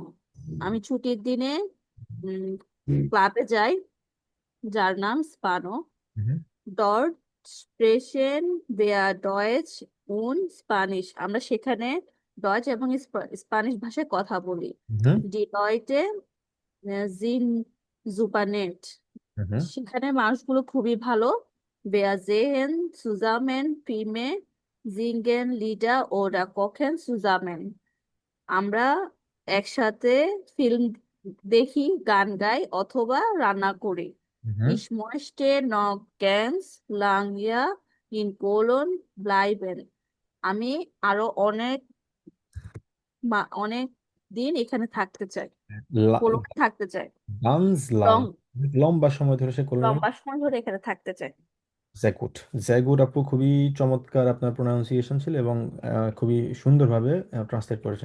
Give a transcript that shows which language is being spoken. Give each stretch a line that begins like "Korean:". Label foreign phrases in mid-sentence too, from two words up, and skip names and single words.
Bangla: আমি ছুটির দিনে ক্লাবে যাই, যার নাম স্পানো। হুম
German: Dort sprechen wir Deutsch und Spanish।
Bangla: আমরা সেখানে ডয়েচ এবং স্প্যানিশ ভাষায় কথা বলি। হুম
German: Die Leute sind super nett। হুম
Bangla: সেখানে মানুষগুলো খুবই ভালো।
German: Wir sehen zusammen Filme, singen Lieder oder kochen zusammen।
Bangla: আমরা একসাথে ফিল্ম দেখি, গান গাই অথবা রান্না করি। হুম
German: Ich möchte noch ganz lange in Polen bleiben।
Bangla: আমি আরো অনেক দিন এখানে থাকতে চাই, পোল্যান্ডে থাকতে চাই।
German: ganz lang,
English: লং
Bangla: লম্বা সময় ধরে সে কোলনে। লম্বা সময় ধরে এখানে থাকতে চাই। জ্যাগুড, জ্যাগুড আপু খুবই চমৎকার আপনার প্রোনাউন্সিয়েশন ছিল এবং খুবই সুন্দরভাবে ট্রান্সলেট করেছেন।